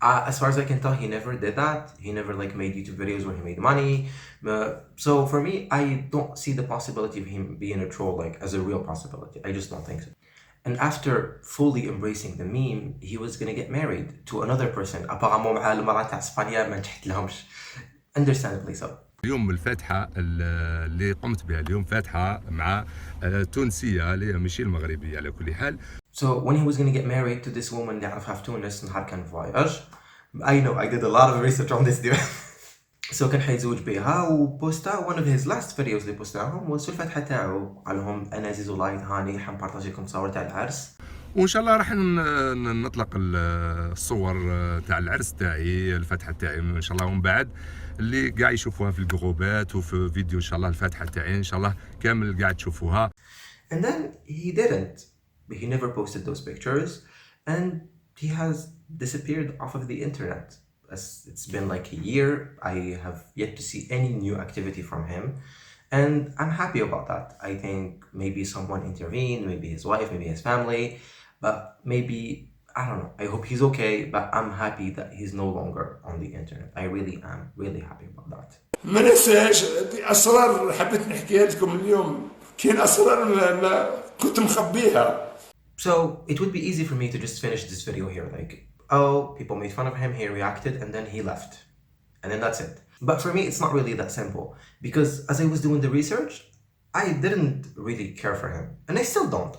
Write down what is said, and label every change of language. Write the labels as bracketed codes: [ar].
[en] As far as I can tell, he never did that. He never like made YouTube videos where he made money. So for me, I don't see the possibility of him being a troll like as a real possibility. I just don't think so. And after fully embracing the meme, he was gonna get married to another person. [ar] Apparemment مع المرأة تاع اسبانيا ما نجحت لهمش. [en] Understandably so. [ar] اليوم الفاتحة اللي قمت بها اليوم فاتحة مع تونسية اللي ماشي المغربية على كل حال. [en] So when he was gonna get married to this woman [ar] اللي عرفها في تونس نهار كان فواياج. [en] I know I did a lot of research on this dude. [ar] So كان حيتزوج بها وبوستا [en] one of his last videos [ar] اللي بوستاهم [en] was [ar] في الفاتحة تاعو قال لهم أنا زيزو لايت هاني حنبارطاجيكم صور تاع العرس. وان شاء الله راح نطلق الصور تاع العرس تاعي الفاتحه تاعي ان شاء الله ومن بعد اللي قاع يشوفوها في الجروبات وفي فيديو ان شاء الله الفاتحه تاعي ان شاء الله كامل قاع تشوفوها. [en] And then he didn't. He never posted those pictures and he has disappeared off of the internet. It's been like a year. I have yet to see any new activity from him. And I'm happy about that. I think maybe someone intervened, maybe his wife, maybe his family. But maybe, I don't know, I hope he's okay, but I'm happy that he's no longer on the internet. I really am really happy about that. [ar] ما ننساش اسرار حبيت نحكيها لكم اليوم. كاين اسرار كنت مخبيها. [en] So it would be easy for me to just finish this video here like, oh, people made fun of him, he reacted, and then he left. And then that's it. But for me, it's not really that simple. Because as I was doing the research, I didn't really care for him. And I still don't.